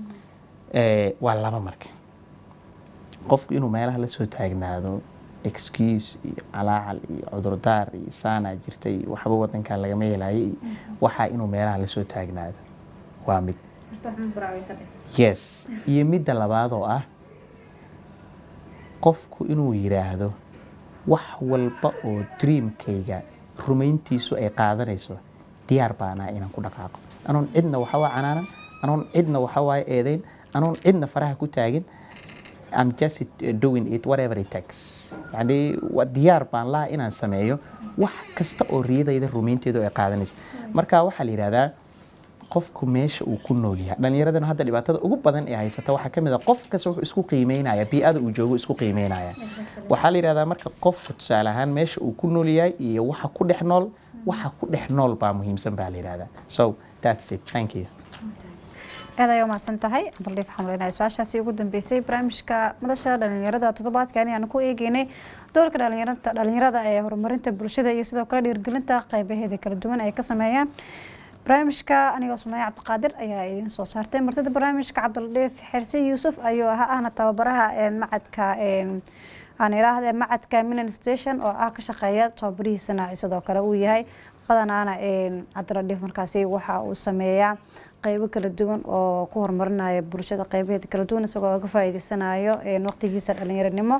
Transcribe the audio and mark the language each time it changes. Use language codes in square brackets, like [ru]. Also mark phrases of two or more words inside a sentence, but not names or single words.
[so] waa laba marka qofku inuu meelaha la soo taagnaado excuse iyo calaacal iyo cudurdaar iyo saana jirtay waxba wadankan lagama yeelaayay waxaa inuu meelaha la soo taagnaado waa mid yes iyo midda labaad oo ah qofku inuu yiraahdo wax walba oo dreamkayga rumayntiisu ay qaadanayso diyaar baana inaan ku dhaqaaqo anoon cidna waxa waa canaanan anoon cidna waxa waa eedeyn anoon cidna faraha ku taagin [en] I'm just doing it whatever it takes [so] yani diyaar baan laha inaan sameeyo wax kasta oo riyadayda rumaynteedu ay qaadanayso marka waxaa la yidhahdaa qofku meesha uu ku nool yahay dhallinyaradana hadda dhibaatada ugu badan ee haysata waxaa ka mid ah qof kasta wuxuu isku qiimeynaya bii'ada uu joogo isku qiimeynaya waxaa la yidhahdaa marka qofka tusaale ahaan meesha uu ku nool yahay iyo waxa ku dhex nool baa muhiimsan baa la yidhahdaa [en] so that's it thank you [so] aad ayaa umahadsan tahay abaldhiif waxaan leenahay su-aashaasi ugu dambeysay barnaamijka madasha dhalinyarada toddobaadkan aan ku eegeynay doorka dhalinyarada ee horumarinta bulshada iyo sidoo kale dhiirgelinta qaybaheeda kala duwan ay ka sameeyaan barnaamijka anigoo Sumaya Cabdiqaadir ayaa idin soo saartay martida barnaamijka Cabdildhiif Xirsi Yuusuf ayuu ahna tababaraha macadka aan iraahday macadka Minan Station oo ah ka shaqeeya tababarihiisana sidoo kale uu yahay qadanaana Cabdildhiif markaasi waxa uu sameeyaa qaybo kala duwan oo ku horumarinaya bulshada qaybaheeda kala duwan isagoo ka faa'iideysanayo waqtigiisa dhalinyaranimo